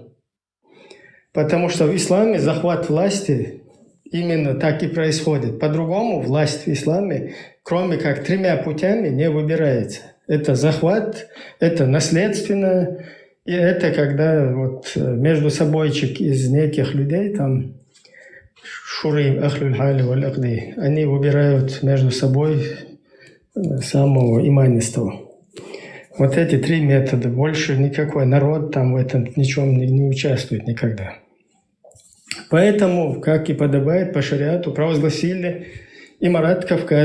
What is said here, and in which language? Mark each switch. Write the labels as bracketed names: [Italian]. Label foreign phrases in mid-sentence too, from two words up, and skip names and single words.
[Russian] Потому что в исламе захват власти именно так и происходит. По-другому власть в исламе, кроме как 3 путями, не выбирается. Это захват, это наследственное, и это когда вот между собойчик из неких людей, там, [Arabic] شورى، أهل الحل والعقد, [Russian] они выбирают между собой самого иманистого. Вот эти 3 метода. Больше никакой народ там в этом ничем не участвует никогда. Поэтому, как и подобает по шариату, провозгласили Эмират Кавказ.